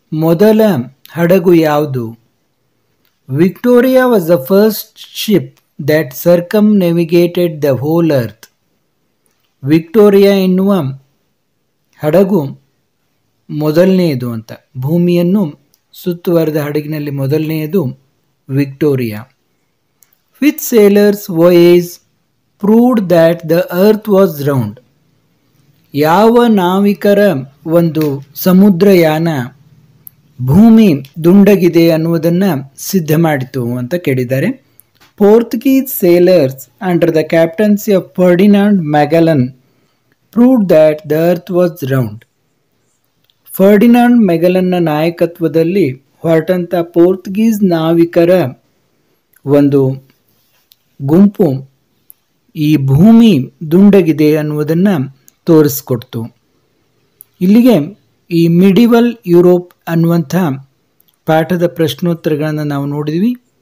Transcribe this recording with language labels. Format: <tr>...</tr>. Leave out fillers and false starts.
<kn>ಮೊದಲ ಹಡಗು ಯಾವುದು?</kn> <en>Victoria was the first ship that circumnavigated the whole earth.</en> <kn>Victoria ಎನ್ನುವ ಹಡಗು ಮೊದಲನೆಯದು ಅಂತ. ಭೂಮಿಯನ್ನು ಸುತ್ತುವರೆದ ಹಡಗಿನಲ್ಲಿ ಮೊದಲನೆಯದು Victoria.</kn> <en>Which sailors' voyage proved that the earth was round.</en> <kn>ಯಾವ ನಾವಿಕರ ಒಂದು ಸಮುದ್ರಯಾನ ಭೂಮಿ ದುಂಡಗಿದೆ ಅನ್ನುವುದನ್ನು ಸಿದ್ಧ ಮಾಡಿತು ಅಂತ ಕೇಳಿದ್ದಾರೆ.</kn> <en>Portuguese sailors under the captaincy of Ferdinand Magellan proved that the earth was round.</en> <kn>Ferdinand ಮೆಗಲನ್ನ ನಾಯಕತ್ವದಲ್ಲಿ ಹೊರಟಂಥ ಪೋರ್ಚುಗೀಸ್ ನಾವಿಕರ ಒಂದು ಗುಂಪು ಈ ಭೂಮಿ ದುಂಡಗಿದೆ ಅನ್ನುವುದನ್ನು ತೋರಿಸ್ಕೊಡ್ತು. ಇಲ್ಲಿಗೆ ಈ ಮಿಡಿವಲ್ ಯುರೋಪ್ ಅನ್ನುವಂಥ ಪಾಠದ ಪ್ರಶ್ನೋತ್ತರಗಳನ್ನು ನಾವು ನೋಡಿದ್ವಿ.</kn>